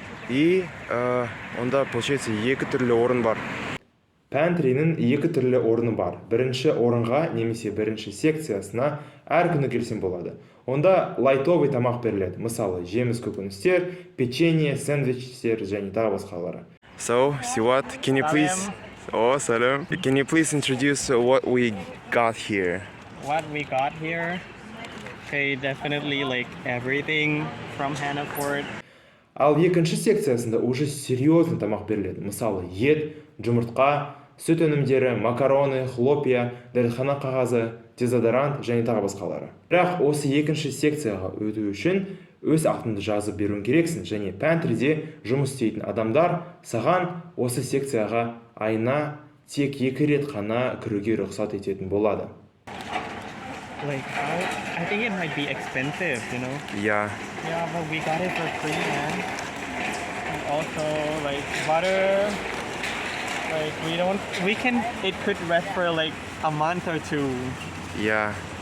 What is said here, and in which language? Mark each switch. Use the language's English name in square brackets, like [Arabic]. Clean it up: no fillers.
[Kazakh] И онда, получается, екі түрлі орын бар. Pantry'nin екі түрлі орны бар. Бірінші орынға немесе бірінші секциясына әр күні келсең болады. Онда лайтовый тамақ беріледі. Мысалы, жеміс көкөністер, печенье, сэндвичтер және тағы басқалары. [English] So, Siwat, can you please... Oh, salam. Can you please introduce what we got here? What we got here? Okay, definitely like everything from Hannaford. [Kazakh] Ал екінші секциясында [Russian] уже серьезный [Kazakh] тамақ беріледі. Мысалы, ет, жұмыртқа, сүт өнімдері, макароны, хлопья, дәретхана қағазы, дезодорант және тағы басқалары. Бірақ осы екінші секцияға өту үшін өз атыңды жазып беруің керексің, және Pantry'де жұмыс істейтін адамдар саған осы секцияға айына тек 2 рет қана кіруге рұқсат ететін болады. [English] Like, I think it might be expensive, you know? Yeah. Yeah, but we got it for free, man. And also, like, butter, like, it could rest for like a month or two. Yeah.